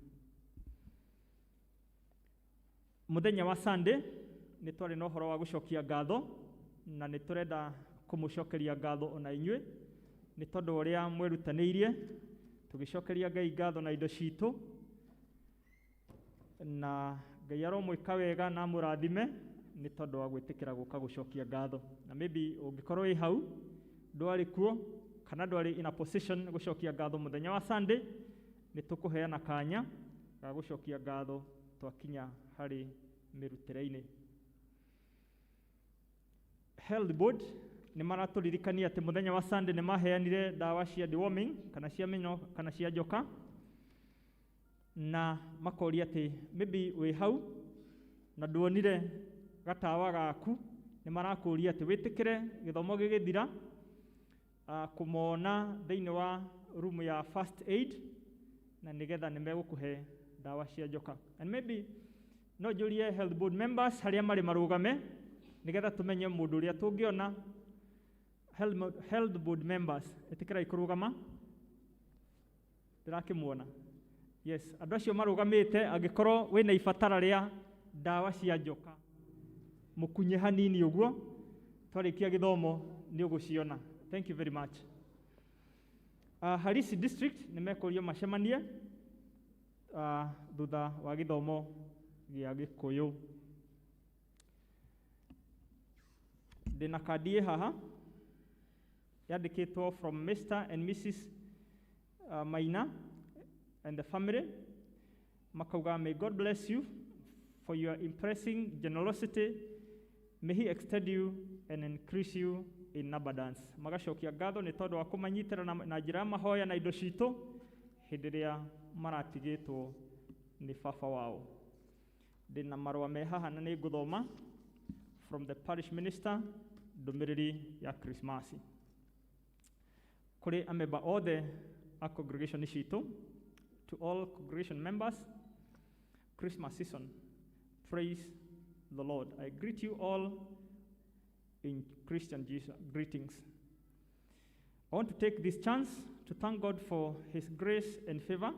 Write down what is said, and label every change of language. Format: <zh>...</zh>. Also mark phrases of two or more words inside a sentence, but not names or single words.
<ki>Muthenya wa Sunday ni twarĩ na ũhoro wa gũcokia ngatho na ni turenda kũmũcokeria ngatho ona inyuĩ ni tondu ũrĩa mwerutanĩirie tũgĩcokeria Ngai ngatho na indo citũ, na Ngai aromwĩka wega na mũrathime ni tondu wa gwĩtĩkĩra gũka gũcokia ngatho. Na maybe ũngĩkorwo wĩ hau ndwarĩ kuo kana ndwarĩ</ki> <en>in a position</en> <ki>gũcokia ngatho muthenya wa Sunday, ni tũkũheana kanya ga gũcokia ngatho twakinya harĩ mĩrutĩre-inĩ. Health Board ni maratũririkania atĩ muthenya wa Sunday ni maheanire ndawa cia deworming kana cia mĩnyoo kana cia njoka, na makoria atĩ maybe wĩ hau na nduonire gatawa gaku, ni marakũria atĩ wĩtĩkĩre gĩthomo gĩgĩthira kũmona thĩinĩ wa room ya</ki> <en>first aid</en> <ki>na nigetha nĩ megũkũhe ndawa cia njoka.</ki> <en>And maybe</en> <ki>no njũrie Health Board members harĩa marĩ marũgame nigetha tũmenye mũndũ ũrĩa tũngĩona. Health Board members ĩtĩkĩrai kũrũgama, ndĩrakĩmuona. Yes, andũ acio marũgamĩte angĩkorwo wĩna ibatara rĩa ndawa cia njoka mũkunye hanini ũguo, twarĩkia gĩthomo nĩ ũgũciona.</ki> <en>Thank you very much.</en> <ki>Harisi District nĩ mekũrio macemanie thutha wa gĩthomo gĩa Gĩkũyũ. Ndĩna kandi haha yandĩkĩtwo</ki> <en>from Mr. and Mrs. Maina and the family. Makauga, may God bless you for your impressing generosity. May He extend you and increase you in abundance.</en> <ki>Magacokia ngatho nĩ tondũ wa kũmanyitĩra na njĩra ya mahoya na indo citũ hĩndĩ ĩrĩa maratigĩtwo nĩ baba wao. Ndĩna marũa me haha na nĩ ngũthoma</ki> <en>from the parish minister,</en> <ki>ndũmĩrĩri ya Christmas. Kuri a member othe a congregation citũ,</ki> <en>to all congregation members, Christmas season, praise the Lord. I greet you all in Christian Jesus greetings. I want to take this chance to thank God for His grace and favor.</en>